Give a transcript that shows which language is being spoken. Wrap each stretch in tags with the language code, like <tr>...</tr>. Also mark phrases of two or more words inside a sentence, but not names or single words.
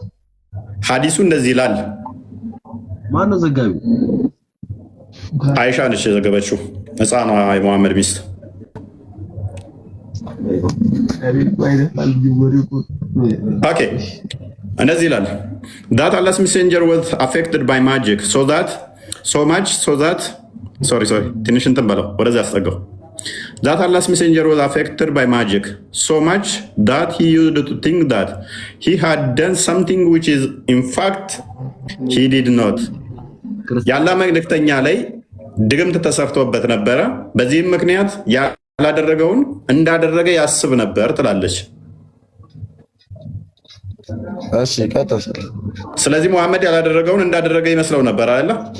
<am>ሀዲሱ እንደዚህ ይላል። ማነው ዘጋቢው? አይሻ ነች የዘገበችው፣ ህፃኗ የመሐመድ ሚስት። ኦኬ እንደዚህ ይላል</am> <en>that Allah's messenger was affected by magic so much</en> <am>ትንሽ እንትን በለው ወደዚህ አስጠጋው።</am> <en>that Allah's messenger was affected by magic so much that he used to think that he had done something which is in fact he did not.</en> <am>የአላህ መልእክተኛ ላይ ድግምት ተሰርቶበት ነበረ፣ በዚህም ምክንያት ያላደረገውን እንዳደረገ ያስብ ነበር ትላለች። እሺ ቀጥል። ስለዚህ መሐመድ ያላደረገውን እንዳደረገ ይመስለው ነበር አይደለ?</am>